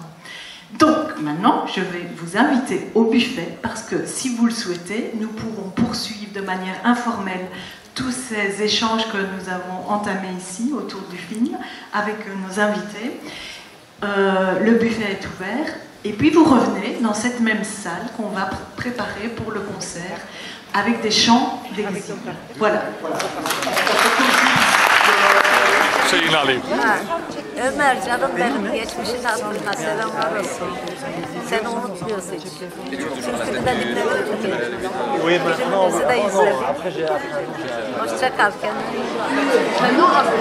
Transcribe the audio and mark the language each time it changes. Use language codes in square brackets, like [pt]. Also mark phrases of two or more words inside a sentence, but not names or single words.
[fr] Donc maintenant, je vais vous inviter au buffet parce que si vous le souhaitez, nous pourrons poursuivre de manière informelle tous ces échanges que nous avons entamés ici autour du film avec nos invités. Le buffet est ouvert et puis vous revenez dans cette même salle qu'on va préparer pour le concert avec des chants d'exil. Voilà. [tr] Şeyini alayım. Ömer canım benim geçmişin hatırına selamlar olsun. Seni unutmuyorsun hiç. Çünkü de dinlemedim ki. Filmimizi de izledim. Hoşça kal, kendine iyi bak.